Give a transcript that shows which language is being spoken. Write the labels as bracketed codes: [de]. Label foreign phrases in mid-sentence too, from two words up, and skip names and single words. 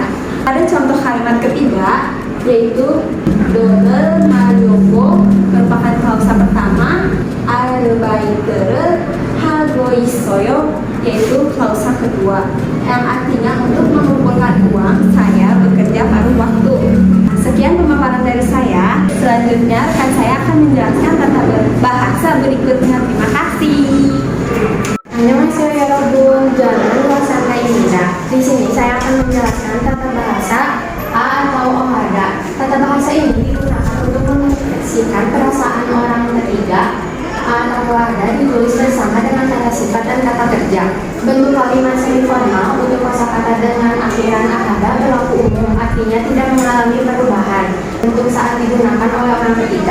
[id] Ada contoh kalimat ketiga yaitu [ko] 돈을 모으려고 [id] merupakan klausa pertama, [ko] 아르바이트 하고 있어요 [id] yaitu klausa kedua, yang artinya untuk mengumpulkan uang saya bekerja paruh waktu. Sekian pemaparan dari saya. Selanjutnya rekan saya akan menjelaskan tata bahasa berikutnya. Terima kasih. [ko] Annyeonghaseyo 여러분, 저는 Wasana Indah. [id] Di sini saya akan menjelaskan tata bahasa A atau ohada. Tata bahasa ini digunakan untuk mengekspresikan perasaan orang ketiga. A atau ohada ditulis bersama dengan kata sifat dan kata kerja. Bentuk kalimat semi-formal untuk kosakata dengan akhiran ahada berlaku umum, artinya tidak mengalami perubahan untuk saat digunakan oleh orang ketiga.